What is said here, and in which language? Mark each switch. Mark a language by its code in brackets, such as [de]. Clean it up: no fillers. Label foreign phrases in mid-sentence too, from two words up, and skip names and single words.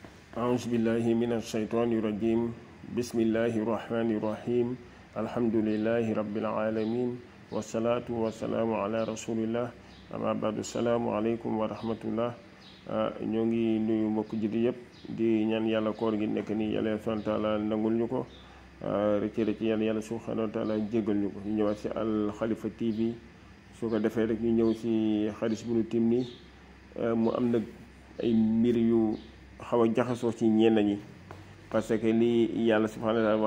[ar] أعوذ بالله من الشيطان الرجيم بسم الله الرحمن الرحيم الحمد لله رب العالمين والصلاة والسلام على رسول الله أما بعد السلام عليكم ورحمة الله [wo] ñoo ngi nuyu mbokk jullit yëpp di ñaan yàlla koor gi nekk nii yàlla [ar] سبحانه وتعالى [wo] nangul ñu ko rëcc yàlla [ar] سبحانه وتعالى [wo] jéggal ñu ko ñu ñëwaat si Al Khalifa TV su ko defee rek ñu ñëw si xadis bu nu tim nii mu am nag ay mbir yu xaw a jaxasoo ci ñenn ñi [fr] parce que [wo] lii yàlla [ar] سبحانه وتعالى